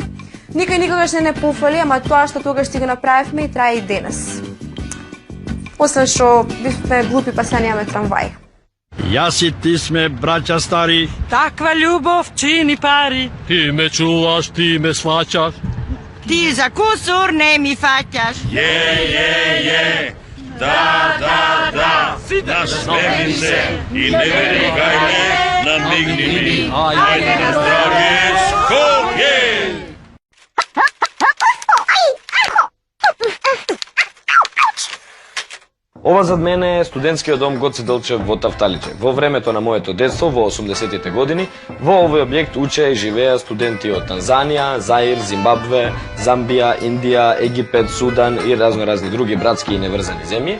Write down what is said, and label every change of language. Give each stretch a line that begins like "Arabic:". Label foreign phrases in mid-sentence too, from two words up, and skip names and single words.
Macedonian: Никој никогаш не пофали, ама тоа што тогаш ќе го направивме и трае и денес. Освен што бивме глупи па сега немаме трамвај. Јас и ти сме браќа стари. Таква љубов чини пари. Ти ме чуваш, ти ме сваќаш. Ти за кусур не ми фаќаш. Je. Da. Nasmejni se i ne veri gajle, namigni mi. Ajde na zdravje, Skopje! Ова зад мене е студентскиот дом Гоце Делчев во Тафталиче. Во времето на моето детство, во 80-тите години, во овој објект учеа и живеа студенти од Танзанија, Заир, Зимбабве, Замбија, Индија, Египет, Судан и разни други братски и неврзани земји.